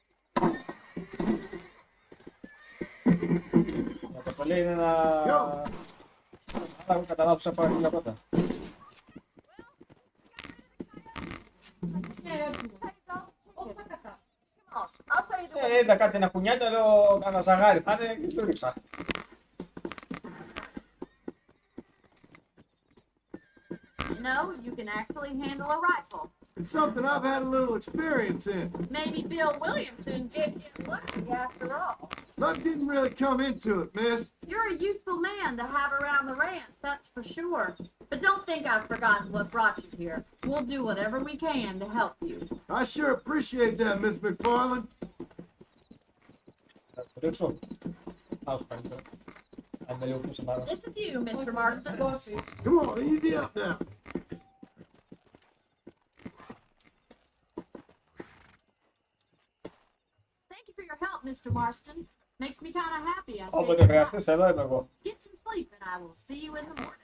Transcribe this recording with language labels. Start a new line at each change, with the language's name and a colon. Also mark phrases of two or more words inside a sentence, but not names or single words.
Greek: Η αποστολή είναι να... Αλλά κατά λάθος έφαγα χίλια κόντρα. Είδα κάτι να κουνιάται, λέω κάνα ζαγάρι θα είναι και το ρίξα.
English: No, you can actually handle a rifle. It's something I've had a little experience in. Maybe Bill Williamson did get lucky after all. Luck didn't really come into it, miss. You're a useful man to have around the ranch, that's for sure. But don't think I've forgotten what brought you here. We'll do whatever we can to help you. I sure appreciate that, Miss McFarland.
Greek: Θα το ρίξω. Άσου καλύτερα. Αν με λίγο πίσω πάνω.
English: This is you, Mr. Marston. Come on, easy up now. Thank you for your help, Mr. Marston. Makes me kind of happy. I
Greek: Όποτε
English: say,
Greek: χρειαστείς, εδώ είμαι εγώ.
English: get some sleep and I will see you in the morning.